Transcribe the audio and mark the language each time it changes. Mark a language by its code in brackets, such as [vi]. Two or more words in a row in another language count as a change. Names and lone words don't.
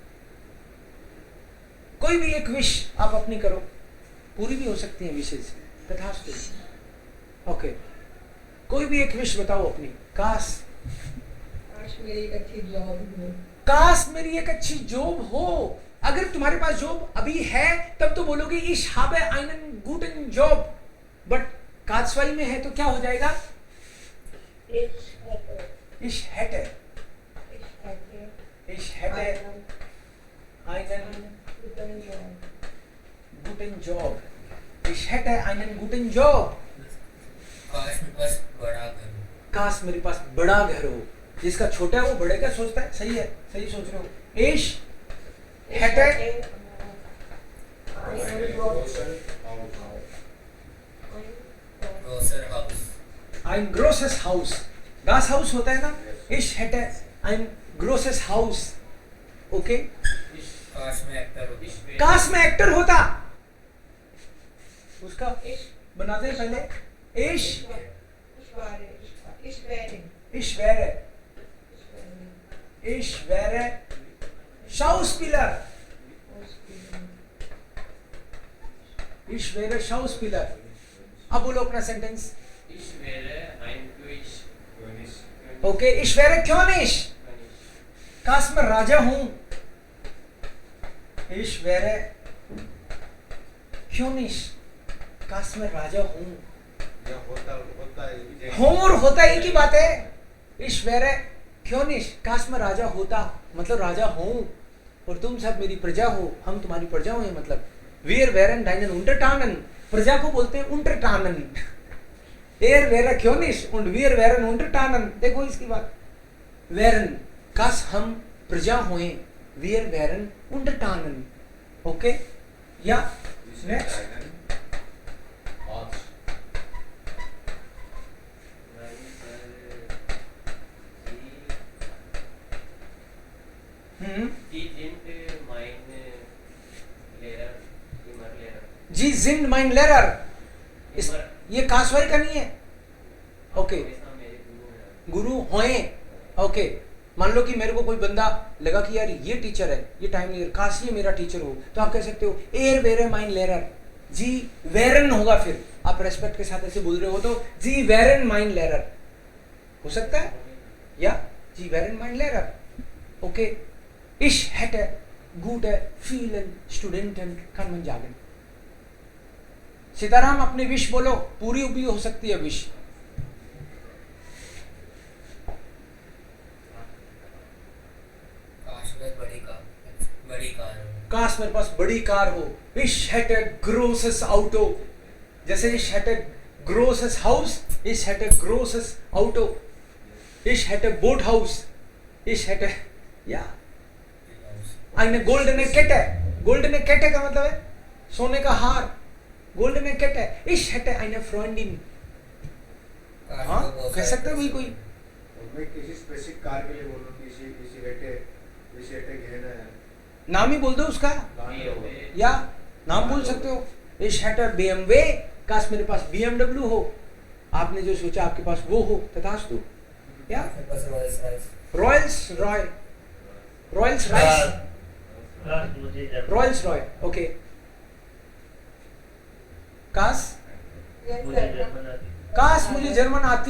[hi] कोई भी एक विश आप अपनी करो, पूरी भी हो सकती है विशेष, तथास्तु। ओके, कोई भी एक विश बताओ अपनी। काश मेरी एक अच्छी जॉब हो, काश मेरी एक अच्छी जॉब हो। अगर तुम्हारे पास जॉब अभी है तब तो बोलोगे [de] ich habe einen guten Job, [hi] बट काजवाई में है तो क्या हो जाएगा, [de] Ich hätte einen guten Job. Ich hätte einen guten Job. [hi] काश मेरे पास बड़ा घर हो। काश मेरे पास बड़ा घर हो। जिसका छोटा है वो बड़े का सोचता है। सही है, सही सोच रहे हो। [de] Ich hätte großer Haus. ein großes Haus. Das Haus [hi] होता है ना? [de] Ich hätte ein großes Haus. Okay? [hi] काश मैं एक्टर हो। काश मैं एक्टर होता। उसका बनाते हैं पहले। [de] Ich wäre Schauspieler. Ich wäre Schauspieler. [hi] अब बोलो अपना सेंटेंस। ओके, [de] ich wäre König. [hi] काश मैं राजा हूं। [de] Ich wäre König. [hi] काश मैं राजा हूं। या होता होता है ये भी हूं और होता एक ही बात है। [de] Ich wäre König. [hi] काश मैं राजा होता, मतलब राजा हूं और तुम सब मेरी प्रजा हो, हम तुम्हारी प्रजा हो। [de] मतलब Wir wären deinen Untertanen. [hi] प्रजा को बोलते हैं Untertanen. [de] Er wäre König und wir wären Untertanen. [hi] देखो इसकी बात। wären काश हम प्रजा होए। [de] Wir wären Untertanen. Okay? Ja. Next. जी sind mein Lehrer. [hi] ये काशवाई का नहीं है। ओके, गुरु होए। ओके, मान लो कि मेरे को कोई बंदा लगा कि यार ये टीचर है, ये टाइम नहीं, काश ये मेरा टीचर हो, तो आप कह सकते हो [de] er wäre mein Lehrer. Sie wären [hi] होगा, फिर आप रेस्पेक्ट के साथ ऐसे बोल रहे हो तो [de] Sie wären mein Lehrer [hi] हो सकता है, या [de] Sie wären mein Lehrer. [hi] ओके, [de] ich hätte gute vielen Studenten kann man sagen। [hi] सीताराम अपनी विश बोलो, पूरी भी हो सकती है विश। काश मैं बड़ी कार हो। काश मेरे पास बड़ी कार हो। [de] Ich hätte großes Auto। जैसे ich hätte großes Haus, ich hätte großes Auto, ich hätte Boothaus, ich hätte ja eine goldene Kette। goldene Kette [hi] का मतलब है सोने का हार। [de] goldene Kette। ich hätte eine Freundin। [hi] हाँ, कह सकते हो भी कोई। मैं किसी स्पेसिफिक कार के लिए बोल रहा हूँ, किसी किसी हेटे घेना है, नाम ही बोल दो उसका, या नाम बोल सकते हो। [de] ich hätte BMW। [hi] काश मेरे पास BMW हो। आपने जो सोचा आपके पास वो हो, तथास्तु। या मेरे पास रॉयल्स रॉय। ओके, काश मुझे जर्मन आती।